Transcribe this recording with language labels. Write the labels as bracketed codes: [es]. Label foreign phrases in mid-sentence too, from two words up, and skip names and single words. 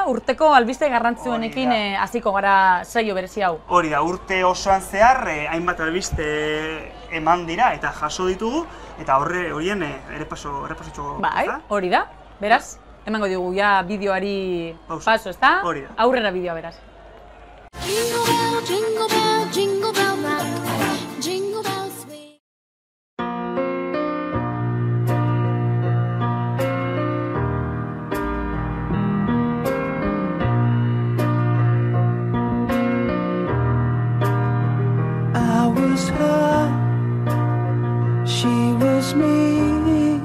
[eu] Urteko albiste garrantzitsuenekin hasiko gara saio berezi hau. Hori da, urte osoan zehar hainbat albiste eman dira eta jaso ditugu, eta horien errepasotxo. Bai, hori da. Beraz, emango dugu ja bideoari paso, ezta? Hori da. Aurrera bideoa, beraz. [en] Jingle bell, jingle bell, jingle bell rock, jingle bell sweet. I was her, she was me.